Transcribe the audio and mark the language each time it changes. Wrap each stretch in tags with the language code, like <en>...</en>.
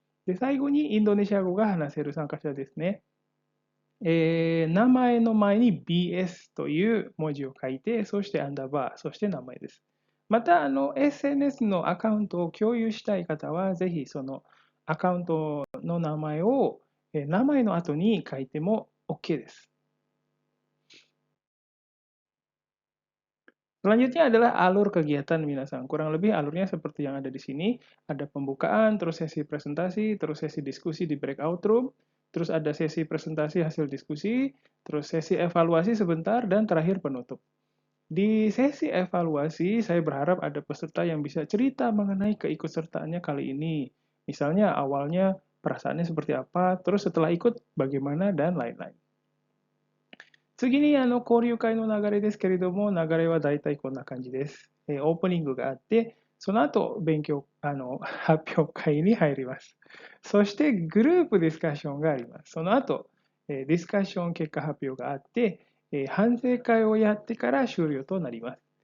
<ja>で、最後にインドネシア語が話せる参加者ですね。名前の前に BS という文字を書いて、そしてアンダーバー、そして名前です。また、SNS のアカウントを共有したい方は、ぜひそのアカウントの名前を名前の後に書いても OK です。</ja> <id>Selanjutnya adalah alur kegiatan minasan. Kurang lebih alurnya seperti yang ada di sini. Ada pembukaan, terus sesi presentasi, terus sesi diskusi di breakout room, terus ada sesi presentasi hasil diskusi, terus sesi evaluasi sebentar, dan terakhir penutup. Di sesi evaluasi, saya berharap ada peserta yang bisa cerita mengenai keikutsertaannya kali ini. Misalnya awalnya perasaannya seperti apa, terus setelah ikut bagaimana, dan lain-lain.</id> <ja>次に交流会の流れですけれども、流れは大体こんな感じです。オープニングがあって、その後発表会に入ります。そしてグループディスカッションがあります。その後、ディスカッション結果発表があって、反省会をやってから終了となります。</ja>